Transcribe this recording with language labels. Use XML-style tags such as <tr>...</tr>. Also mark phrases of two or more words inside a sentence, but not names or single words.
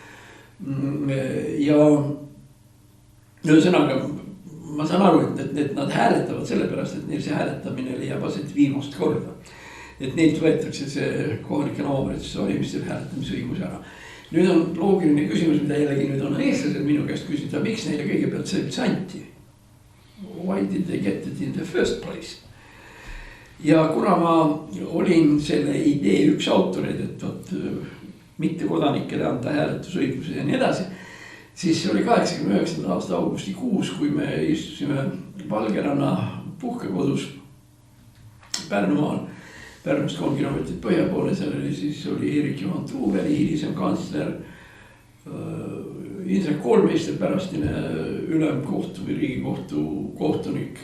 <et>Ja ühesõnaga ma saan aru, et nad hääletavad sellepärast, et neil see hääletamine leiab aset viimast korda. Et neilt võetakse see kohalikel omavalitsuse valimistel hääletamise õigus ära. Nüüd on loogiline küsimus, mida jällegi nüüd on eestlased minu käest küsida, miks neile kõigepealt see üldse anti?</et> <en>Why did they get it in the first place?</en> <et>Ja kuna ma olin selle idee üks autoreid, et mitte kodanikele anda hääletusõiguse ja nii edasi, siis oli 89. aasta augustikuus, kui me istusime Valgeranna puhkekodus Pärnumaal, Pärnust 3 kilomeetrit põhja poole, seal oli Erik-Juhan Truuveli, hilisem kantsler, Indrek Koolmeister, pärastine ülemkohtu või riigikohtu kohtunik.</et>